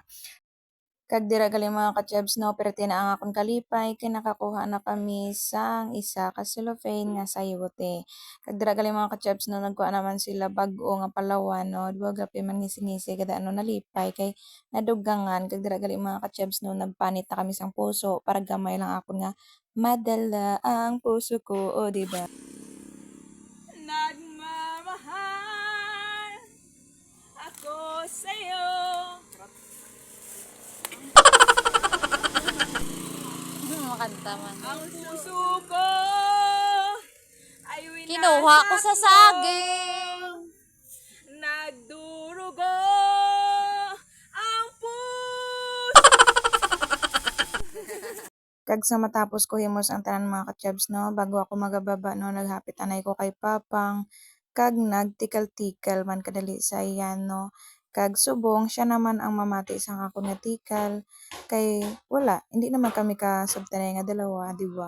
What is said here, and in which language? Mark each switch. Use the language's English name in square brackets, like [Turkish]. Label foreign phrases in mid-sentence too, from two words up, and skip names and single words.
[Hiligaynon] Kag dira gali mga ka-chabs no perti na ang akong kalipay kay nakakuha na kami sang isa ka cellophane nga sayote. Kag dira gali mga ka-chabs no nagkuha naman sila bag-o nga palawan no duwa gapi man ngisi-ngisi kada ano nalipay kay nadugangan kag dira gali mga ka-chabs no nagpanit na kami sang puso para gamay lang akon nga madala ang puso ko o di ba? [Filipino] Nagmamahal ako sa'yo. [Hiligaynon] Makanta man. [Filipino] Ang puso ko ay Kinuha ko sa saging. nagdurugo ang puso. [Hiligaynon] Kag sa matapos ko himos ang tanan mga ka-chabs no, bago ako magababa no, naghapit anay ko kay Papang, kag nagtikal-tikal man kadali sa iyan no. Kag subong siya naman ang mamati sa ako nga tikal kay wala, hindi naman kami kasabtanay nga dalawa, di ba?